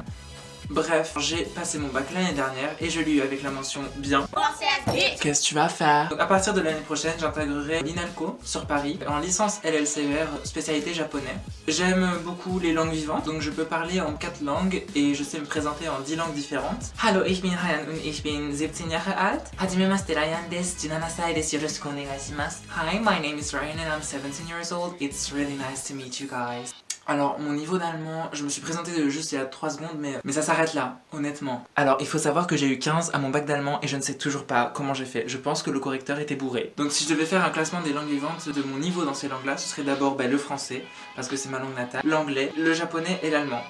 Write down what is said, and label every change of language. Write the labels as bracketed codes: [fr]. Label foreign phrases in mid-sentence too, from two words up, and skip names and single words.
[fr] Bref, j'ai passé mon bac l'année dernière et je l'ai eu avec la mention bien. Qu'est-ce que tu vas faire? Donc, à partir de l'année prochaine, j'intégrerai l'INALCO sur Paris en licence LLCR spécialité japonais. J'aime beaucoup les langues vivantes, donc je peux parler en 4 langues et je sais me présenter en 10 langues différentes. [de] Hallo, ich bin Ryan und ich bin 17 Jahre alt. [ja] はじめまして、Ryanです. 17 歳です。よろしくお願いします。 [en] Hi, my name is Ryan and I'm 17 years old. It's really nice to meet you guys. [fr] Alors, mon niveau d'allemand, je me suis présenté juste il y a 3 secondes, mais ça s'arrête là, honnêtement. Alors, il faut savoir que j'ai eu 15 à mon bac d'allemand et je ne sais toujours pas comment j'ai fait. Je pense que le correcteur était bourré. Donc, si je devais faire un classement des langues vivantes de mon niveau dans ces langues-là, ce serait d'abord le français, parce que c'est ma langue natale, l'anglais, le japonais et l'allemand.